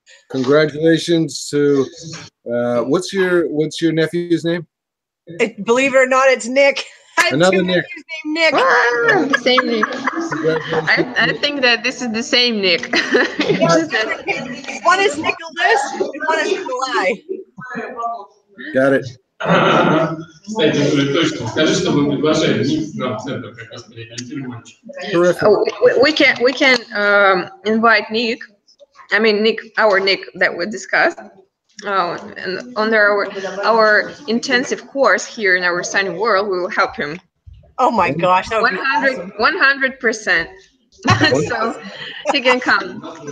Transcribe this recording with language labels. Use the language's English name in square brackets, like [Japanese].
[English] Congratulations to what's your nephew's name? Believe it or not, it's Nick. I have Another two Nick. nephews named Nick. Ah, the same Nick. Congratulations. I think that this is the same Nick. One is Nicholas and one is Nikolai. Got it. [Russian] Кстати, точно. Скажи, что мы приглашаем Ник на центр как раз реабилитируем мальчика. [English] Oh, we can invite Nick. I mean Nick, our Nick that we discussed. And under our intensive course here in our Sunny World, we will help him. Oh my gosh, that would be 100%. So he can come.